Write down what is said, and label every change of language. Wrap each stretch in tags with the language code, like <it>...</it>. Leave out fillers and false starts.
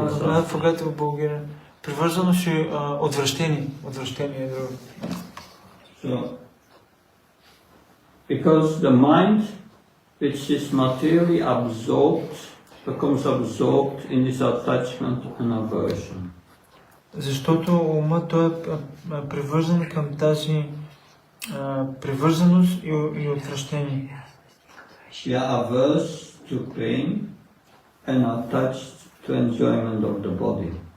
<en>I forgot</en> <bg>в България. Привързаност и отвращение. Отвращение е друго.</bg> <en>So, because the mind, which is materially absorbed, becomes absorbed in this attachment and aversion.</en> <bg>Защото умът той е привързан към тази привързаност и отвращение.</bg> <en>We are averse to pain and attached to enjoyment of the body.</en>